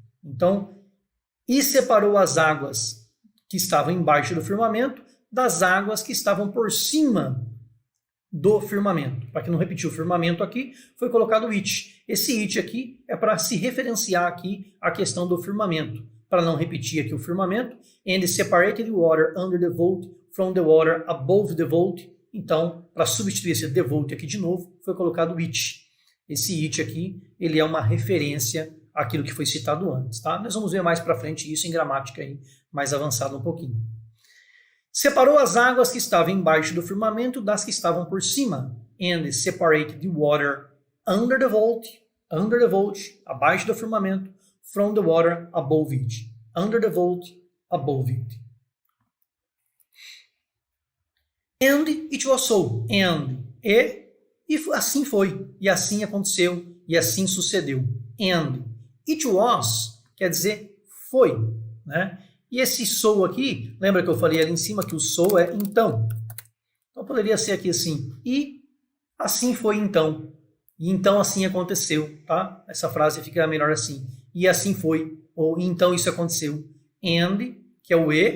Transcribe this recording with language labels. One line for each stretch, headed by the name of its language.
Portuguese: Então, e separou as águas que estavam embaixo do firmamento das águas que estavam por cima do firmamento. Para que não repetir o firmamento aqui, foi colocado o it. Esse it aqui é para se referenciar aqui a questão do firmamento. Para não repetir aqui o firmamento.
English: And separated the water under the vault from the water above the vault.
Portuguese: Então, para substituir esse the vault aqui de novo, foi colocado o it. Esse it aqui, ele é uma referência àquilo que foi citado antes, tá? Nós vamos ver mais para frente isso em gramática aí, mais avançado um pouquinho. Separou as águas que estavam embaixo do firmamento das que estavam por cima.
English: And separated the water under the vault,
Portuguese: abaixo do firmamento,
English: from the water above it. Under the vault, above it. And it was so.
Portuguese: E assim foi, e assim aconteceu, e assim sucedeu.
English: And it was
Portuguese: quer dizer foi, né? E esse so aqui, lembra que eu falei ali em cima que o so é então. Então poderia ser aqui assim, e assim foi então. E então assim aconteceu, tá? Essa frase fica melhor assim. E assim foi, ou então isso aconteceu. And, que é o